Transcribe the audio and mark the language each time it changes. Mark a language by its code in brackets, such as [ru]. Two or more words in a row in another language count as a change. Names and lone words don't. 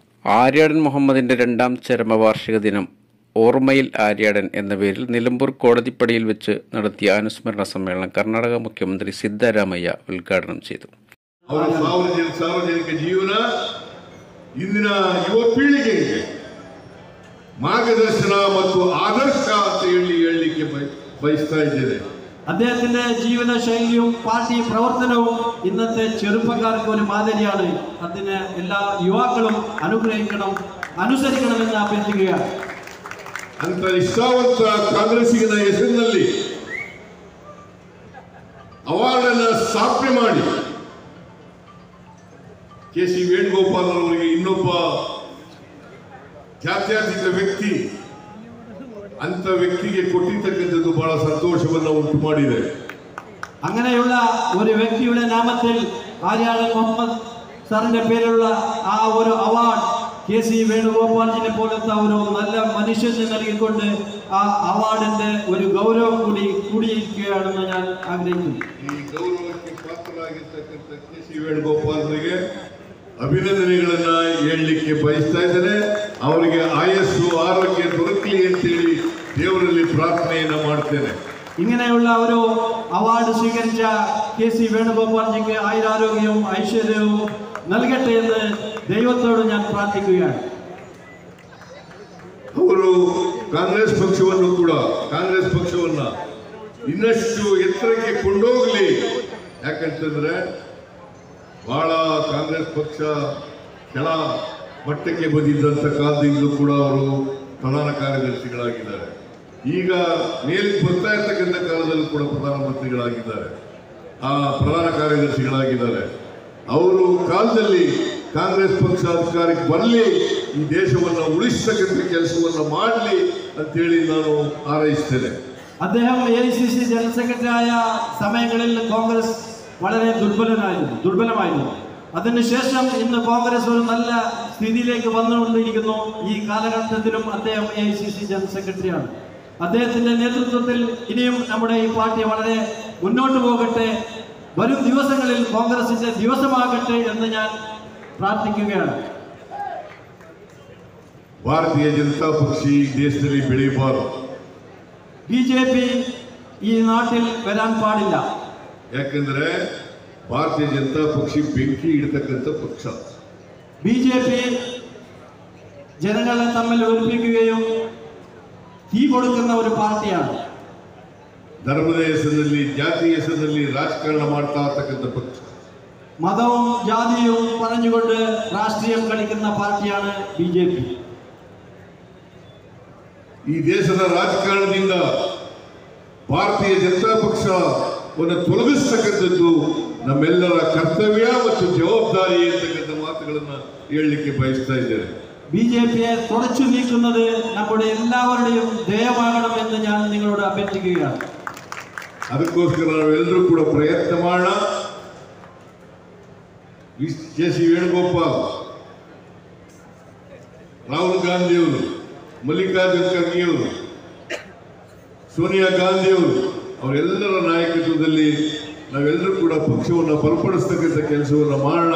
[ml] ആര്യാടൻ മുഹമ്മദിന്റെ രണ്ടാം ചരമവാർഷിക ദിനം ഓർമ്മയിൽ ആര്യാടൻ എന്ന പേരിൽ നിലമ്പൂർ കോടതിപ്പടിയിൽ വെച്ച് നടത്തിയ അനുസ്മരണ സമ്മേളനം കർണാടക മുഖ്യമന്ത്രി സിദ്ധരാമയ്യ ಉದ್ಘಾಟನೆ ചെയ്തു. [kn] ಸಾರ್ವಜನಿಕ ಜೀವನ ಇಂದಿನ ಯುವ ಪೀಳಿಗೆಗೆ ಮಾರ್ಗದರ್ಶನ ಮತ್ತು ಆದರ್ಶ ಅಂತ ಹೇಳಲಿಕ್ಕೆ ಬಯಸ್ತಾ ಇದ್ದೇನೆ. [ml] അദ്ദേഹത്തിന്റെ ജീവിത ശൈലിയും പാർട്ടി പ്രവർത്തനവും ഇന്നത്തെ ചെറുപ്പക്കാർക്ക് ഒരു മാതൃകയാണ്. അതിനെ എല്ലാ യുവാക്കളും അനുസരിക്കണമെന്ന് അഭ്യർത്ഥിക്കുകയാണ്. [kn] ಅಂತ ನಿಷ್ಠಾವಂತ ಕಾಂಗ್ರೆಸ್ಸಿನ ಹೆಸರಿನಲ್ಲಿ ಅವಾರ್ಡ್ ಅನ್ನು ಸ್ಥಾಪನೆ ಮಾಡಿ ಕೆ.ಸಿ. ವೇಣುಗೋಪಾಲ್ ಅವರಿಗೆ ಇನ್ನೊಬ್ಬ ಜಾತ್ಯತೀತ ವ್ಯಕ್ತಿ ಅಂತ ವ್ಯಕ್ತಿಗೆ ಕೊಟ್ಟಿರ್ತಕ್ಕಂಥದ್ದು ಬಹಳ ಸಂತೋಷವನ್ನು ಉಂಟು ಮಾಡಿದೆ. [ml] അങ്ങനെയുള്ള ഒരു വ്യക്തിയുടെ നാമത്തിൽ ആര്യാടൻ മുഹമ്മദ് സാറിന്റെ പേരിലുള്ള ആ ഒരു അവാർഡ് കെ.സി. വേണുഗോപാലിനെ പോലത്തെ ഒരു നല്ല മനുഷ്യന് നൽകിക്കൊണ്ട് ആ അവാർഡിന്റെ ഒരു ഗൗരവം കൂടിയിരിക്കുകയാണെന്ന് ഞാൻ ആഗ്രഹിക്കുന്നു. [kn] ഈ ഗൗരവಕ್ಕೆ ಪಾತ್ರರಾಗಿರ್ತಕ್ಕಂಥ ಕೆ.ಸಿ. ವೇಣುಗೋಪಾಲ್ರಿಗೆ ಅಭಿನಂದನೆಗಳನ್ನ ಹೇಳಲಿಕ್ಕೆ ಬಯಸ್ತಾ ಇದ್ದೇನೆ. ಅವರಿಗೆ ಆಯಸ್ಸು ಆರೋಗ್ಯ ದೊರಕಲಿ ಅಂತೇಳಿ ದೇವರಲ್ಲಿ ಪ್ರಾರ್ಥನೆಯನ್ನ ಮಾಡ್ತೇನೆ. [ml] ഇങ്ങനെയുള്ള ഒരു അവാർഡ് സ്വീകരിച്ച കെ.സി. വേണുഗോപാൽജിക്ക് ആയുരാരോഗ്യവും ഐശ്വര്യവും നൽകട്ടെ എന്ന് ദൈവത്തോട് ഞാൻ പ്രാർത്ഥിക്കുകയാണ്. [kn] ಅವರು ಕಾಂಗ್ರೆಸ್ ಪಕ್ಷವನ್ನ ಇನ್ನಷ್ಟು ಎತ್ತರಕ್ಕೆ ಕೊಂಡೋಗಲಿ. ಯಾಕಂತಂದ್ರೆ ಬಹಳ ಕಾಂಗ್ರೆಸ್ ಪಕ್ಷ ಕೆಳ ಮಟ್ಟಕ್ಕೆ ಬಂದಿದ್ದಂಥ ಕಾಲದಿಂದಲೂ ಕೂಡ ಅವರು ಪ್ರಧಾನ ಕಾರ್ಯದರ್ಶಿಗಳಾಗಿದ್ದಾರೆ. ಈಗ ಮೇಲಿಗೆ ಬರ್ತಾ ಇರ್ತಕ್ಕಂಥ ಕಾಲದಲ್ಲೂ ಕೂಡ ಪ್ರಧಾನಮಂತ್ರಿಗಳಾಗಿದ್ದಾರೆ, ಪ್ರಧಾನ ಕಾರ್ಯದರ್ಶಿಗಳಾಗಿದ್ದಾರೆ. ಅವರು ಕಾಲದಲ್ಲಿ ಕಾಂಗ್ರೆಸ್ ಪಕ್ಷ ಅಧಿಕಾರಕ್ಕೆ ಬರಲಿ, ಈ ದೇಶವನ್ನು ಉಳಿಸತಕ್ಕಂಥ ಕೆಲಸವನ್ನು ಮಾಡಲಿ ಅಂತೇಳಿ ನಾನು ಹಾರೈಸ್ತೇನೆ. [ml] അദ്ദേഹം AICC [en] general secretary [ml] ആയ സമയങ്ങളിൽ കോൺഗ്രസ് വളരെ ദുർബലമായിരുന്നു. അതിനുശേഷം ഇന്ന് കോൺഗ്രസ് ഒരു നല്ല സ്ഥിതിയിലേക്ക് വന്നുകൊണ്ടിരിക്കുന്നു. ഈ കാലഘട്ടത്തിലും അദ്ദേഹം AICC [en] general secretaryആണ്. [ml] അദ്ദേഹത്തിന്റെ നേതൃത്വത്തിൽ ഇനിയും നമ്മുടെ ഈ പാർട്ടി വളരെ മുന്നോട്ട് പോകട്ടെ, വരും ദിവസങ്ങളിൽ കോൺഗ്രസിന്റെ ദിവസമാകട്ടെ എന്ന് ഞാൻ പ്രാർത്ഥിക്കുകയാണ്. [kn] ಭಾರತೀಯ ಜನತಾ ಪಕ್ಷ ಈ ದೇಶದಲ್ಲಿ ಬೆಳೆಯಬಾರದು. [ml] BJP ಈ ನಾട്ടിൽ വരാൻ പാടില്ല. [kn] ಯಾಕಂದ್ರೆ ಭಾರತೀಯ ಜನತಾ ಪಕ್ಷ ಬೆಂಕಿ ಇಡತಕ್ಕಂಥ ಪಕ್ಷ. [ml] BJP ജനങ്ങളെ തമ്മിൽ ഒരുമിപ്പിക്കുകയും തീ കൊടുക്കുന്ന ഒരു പാർട്ടിയാണ്. [kn] ಧರ್ಮದ ಹೆಸರಿನಲ್ಲಿ ಜಾತಿಯ ಹೆಸರಿನಲ್ಲಿ ರಾಜಕಾರಣ ಮಾಡ್ತಾ ಇರ್ತಕ್ಕಂಥ ಪಕ್ಷ. [ml] മതവും ജാതിയും പറഞ്ഞുകൊണ്ട് രാഷ്ട്രീയം കളിക്കുന്ന പാർട്ടിയാണ് BJP. [kn] ಈ ದೇಶದ ರಾಜಕಾರಣದಿಂದ ಭಾರತೀಯ ಜನತಾ ಪಕ್ಷವನ್ನು ತೊಲಗಿಸ್ತಕ್ಕಂಥದ್ದು ನಮ್ಮೆಲ್ಲರ ಕರ್ತವ್ಯ ಮತ್ತು ಜವಾಬ್ದಾರಿ ಅಂತಕ್ಕಂಥ ಮಾತುಗಳನ್ನು ಹೇಳಲಿಕ್ಕೆ ಬಯಸ್ತಾ ಇದ್ದೇನೆ. [ml] BJPയെ തുടച്ചു നീക്കുന്നത് നമ്മുടെ എല്ലാവരുടെയും ಧ್ಯೇಯವಾಗണമെന്ന് ഞാൻ നിങ്ങളോട് അഭ്യർത്ഥിക്കുകയാണ്. [kn] ಅದಕ್ಕೋಸ್ಕರ ನಾವೆಲ್ಲರೂ ಕೂಡ ಪ್ರಯತ್ನ ಮಾಡೋಣ. ಕೆ.ಸಿ. ವೇಣುಗೋಪಾಲ್, ರಾಹುಲ್ ಗಾಂಧಿಯವರು, ಮಲ್ಲಿಕಾರ್ಜುನ ಖರ್ಗೆಯವರು, ಸೋನಿಯಾ ಗಾಂಧಿಯವರು, ಅವರೆಲ್ಲರ ನಾಯಕತ್ವದಲ್ಲಿ ನಾವೆಲ್ಲರೂ ಕೂಡ ಪಕ್ಷವನ್ನು ಬಲಪಡಿಸ್ತಕ್ಕಂಥ ಕೆಲಸವನ್ನು ಮಾಡೋಣ.